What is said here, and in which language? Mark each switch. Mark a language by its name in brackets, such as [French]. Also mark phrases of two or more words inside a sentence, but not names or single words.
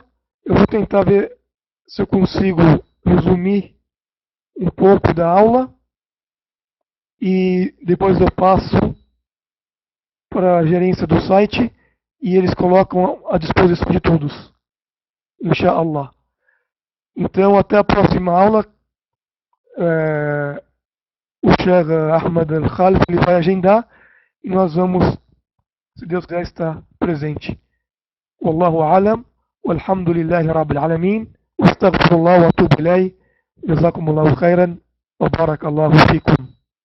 [Portuguese] Eu vou tentar ver se eu consigo resumir um pouco da aula e depois eu passo para a gerência do site e eles colocam à disposição de todos. [Arabic] إن شاء الله. [Portuguese] Então, até a próxima aula. O Sheikh Ahmad Al-Khalif ele vai agendar e nós vamos, se Deus quiser, estar presente. [Arabic] والله أعلم والحمد لله رب العالمين وأستغفر الله وأتوب إليه جزاكم الله خيرا وبارك الله فيكم.